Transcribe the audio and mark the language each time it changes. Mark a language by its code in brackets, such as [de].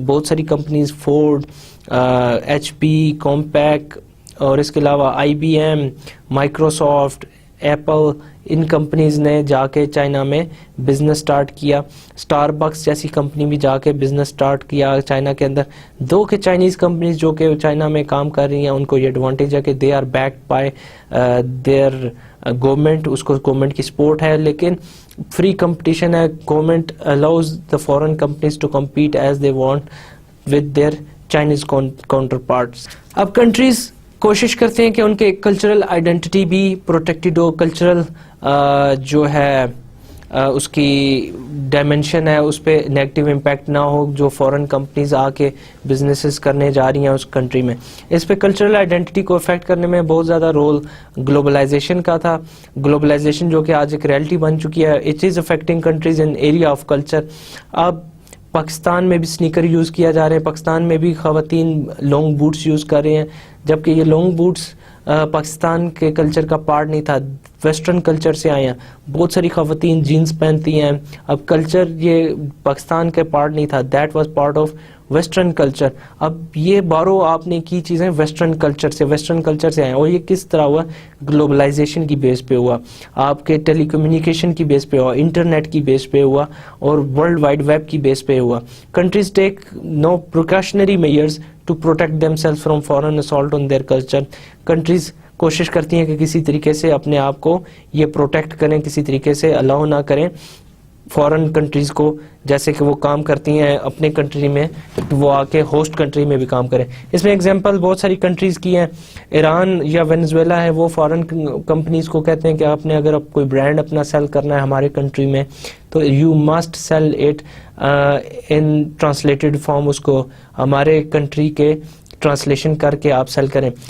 [ur] بہت ساری companies Ford, H P, کمپیک اور اس کے علاوہ آئی بی ایم, مائکروسافٹ, ایپل, ان کمپنیز نے جا کے چائنا میں بزنس سٹارٹ کیا. اسٹار بکس جیسی کمپنی بھی جا کے بزنس سٹارٹ کیا چائنا کے اندر. دو کہ چائنیز کمپنیز جو کہ چائنا میں کام کر رہی ہیں ان کو یہ ایڈوانٹیج ہے کہ [en] they are backed by their government, [ur] اس کو گورنمنٹ کی سپورٹ ہے, لیکن فری کمپٹیشن ہے. [en] Government allows the foreign companies to compete as they want with their Chinese counterparts. [ur] اب کنٹریز کوشش کرتے ہیں کہ ان کے کلچرل آئیڈینٹی بھی پروٹیکٹڈ ہو, کلچرل جو ہے اس کی ڈائمنشن ہے اس پہ نیگیٹو امپیکٹ نہ ہو جو فورن کمپنیز آ کے بزنسز کرنے جا رہی ہیں اس کنٹری میں. اس پہ کلچرل آئیڈینٹی کو افیکٹ کرنے میں بہت زیادہ رول گلوبلائزیشن کا تھا. گلوبلائزیشن جو کہ آج ایک ریئلٹی بن چکی ہے, [en] It is affecting countries in area of culture. [ur] اب پاکستان میں بھی سنیکر یوز کیا جا رہے ہیں, پاکستان میں بھی خواتین لانگ بوٹس یوز کر رہے ہیں, جبکہ یہ لانگ بوٹس پاکستان کے کلچر کا پارٹ نہیں تھا, ویسٹرن کلچر سے آئے ہیں. بہت ساری خواتین جینز پہنتی ہیں, اب کلچر یہ پاکستان کے پارٹ نہیں تھا, [en] That was part of western culture. [ur] اب یہ بارو آپ نے کی چیزیں ویسٹرن کلچر سے آئیں, اور یہ کس طرح ہوا؟ گلوبلائزیشن کی بیس پہ ہوا, آپ کے ٹیلی کمیونیکیشن کی بیس پہ ہوا, انٹرنیٹ کی بیس پہ ہوا, اور ورلڈ وائڈ ویب کی بیس پہ ہوا. [en] Countries take no precautionary measures to protect themselves from foreign assault on their culture. [ur] Countries کوشش کرتی ہیں کہ کسی طریقے سے اپنے آپ کو یہ پروٹیکٹ کریں, کسی طریقے سے الاؤ نہ کریں فورن کنٹریز کو, جیسے کہ وہ کام کرتی ہیں اپنے کنٹری میں وہ آ کے ہوسٹ کنٹری میں بھی کام کریں. اس میں ایگزامپل بہت ساری کنٹریز کی ہیں. ایران یا وینزویلا ہے, وہ فورن کمپنیز کو کہتے ہیں کہ آپ نے اگر کوئی برانڈ اپنا سیل کرنا ہے ہمارے کنٹری میں تو [en] you must sell it in translated form, [ur] اس کو ہمارے کنٹری کے ٹرانسلیشن کر کے آپ سیل کریں.